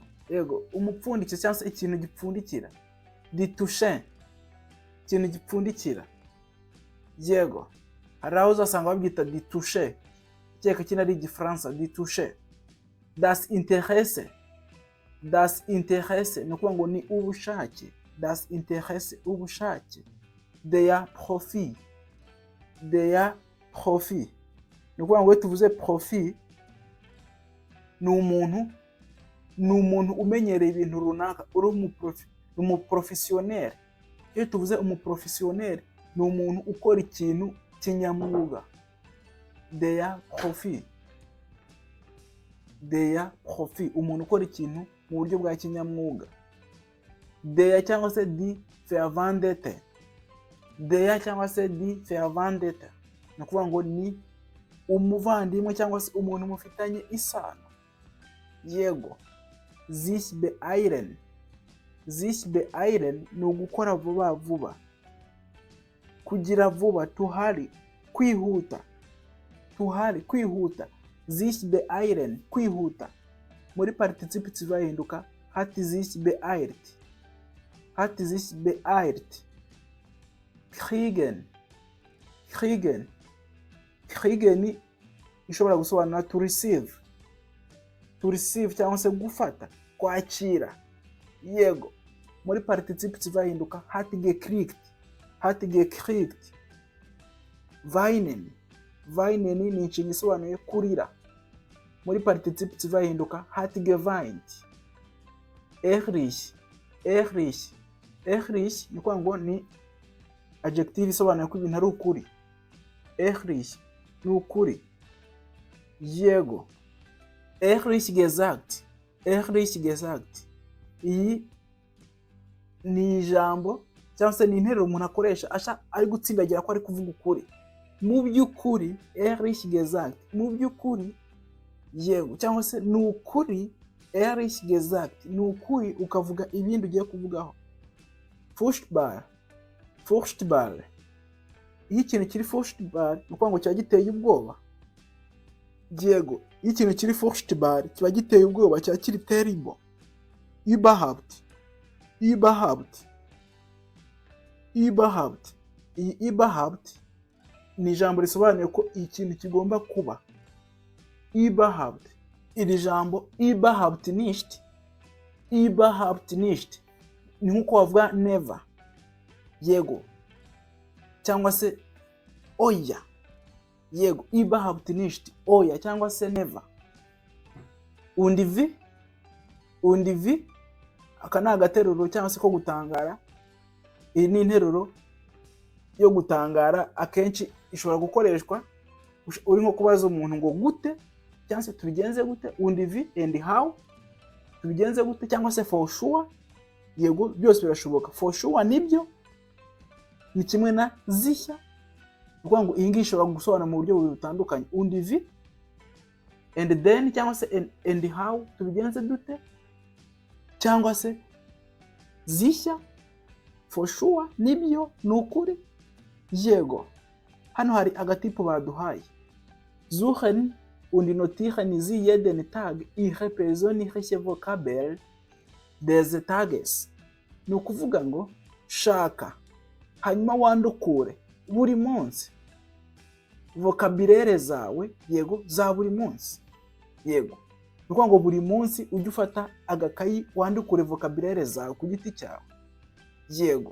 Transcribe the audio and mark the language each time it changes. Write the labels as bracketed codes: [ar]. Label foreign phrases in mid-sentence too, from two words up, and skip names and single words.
[rw] Yego, umupfundikizo cyangwa se ikintu gipfundikira. [de] Die Tusche, [rw] ikintu gipfundikira. Yego, hari aho uzasanga babyita [de] die Tusche, [rw] cyeka kino ari igifaransa, [de] die Tusche. Das Interesse [rw] ni ukuvuga ngo ni ubushake. [de] Das Interesse, ubushake. Der Profit [rw] ni ukuvuga ngo iyo tuvuze profit ni umuntu umenyereye ibintu runaka, uri umuprofesiyoneri. Iyo tuvuze umuprofesiyoneri ni umuntu ukora ikintu kinyamwuga. [de] Der Profit, [rw] umuntu ukora ikintu mu buryo bwa kinyamwuga. Der cyangwa se [de] die Verwandte. [rw] Ni ukuvuga ngo ni umuvandimwe cyangwa se umuntu mufitanye isano. Yego, [de] sich beeilen [rw] ni ugukora vuba, kugira vuba. Tuhari, kwihuta. [de] Sich beeilen, [rw] kwihuta. Muri participative bahinduka [de] hat sich beeilt. [rw] Kriegen ishobora gusobanura [en] to receive [rw] cyangwa se gufata, kwakira. Yego, muri participative bahinduka [de] hat gekriegt. [rw] Weinen ni inshinga isobanuye kurira. Muri participative bahinduka [de] hat geweint. [rw] Ehrlich ni ukuvuga ngo ni adjective isobanuye ko ibintu ari ukuri. Ehrlich ni ukuri. Yego, [de] ehrlich gesagt. [rw] Iyi ni ijambo cyangwa se ni interuro umuntu akoresha ari gutsindagira ko ari kuvuga ukuri. Mu by'ukuri, [de] ehrlich gesagt, [rw] mu by'ukuri. Yego, cyangwa se ni ukuri. [de] Ehrlich gesagt [rw] ni ukuri ukavuga ibindi ugiye kuvugaho. [de] Furchtbar. [rw] Iyo ikintu kiri furchtbar ni ukuvuga ngo kiba giteye ubwoba. yego, iyo ikintu kiri furchtbar kiba giteye ubwoba, kiba kiri terrible. [de] Überhaupt, überhaupt, überhaupt. [rw] Iyi überhaupt ni ijambo risobanuye ko ikintu kigomba kuba. Überhaupt, iri jambo [de] überhaupt nicht, überhaupt nicht [rw] ni nkuko wavuga never, yego, cyangwa se oya, yego, [de] überhaupt nicht, [rw] oya cyangwa se never. [de] Und wie, [rw] aka ni agateruro cyangwa se ko gutangara. Iyi ni interuro yo gutangara, akenshi ishobora gukoreshwa uri nko kubaza umuntu ngo gute, cyangwa se tubigenze gute. [de] Und wie [en] and how, [rw] tubigenze gute, cyangwa se [en] for sure, [rw] yego, byose birashoboka. [en] For sure [rw] nibyo ni kimwe na sicher, kuko ngo iyi ngiyi ishobora gusobanura mu buryo butandukanye. [de] Und wie [en] and then, [rw] cyangwa se [en] and how, [rw] tubigenze dute, cyangwa se sicher, [en] for sure [rw] nibyo, ni ukuri, yego. Hano hari agatipu baduhaye. [de] Suchen und notieren Sie jeden Tag Ihre persönliche Vokabel des Tages. [rw] Ni ukuvuga ngo shaka hanyuma wandukure buri munsi vocabulaire zawe, yego, za buri munsi, yego. Ni ukuvuga ngo buri munsi ujye ufata agakayi wandukure vocabulaire zawe ku giti cyawe, yego.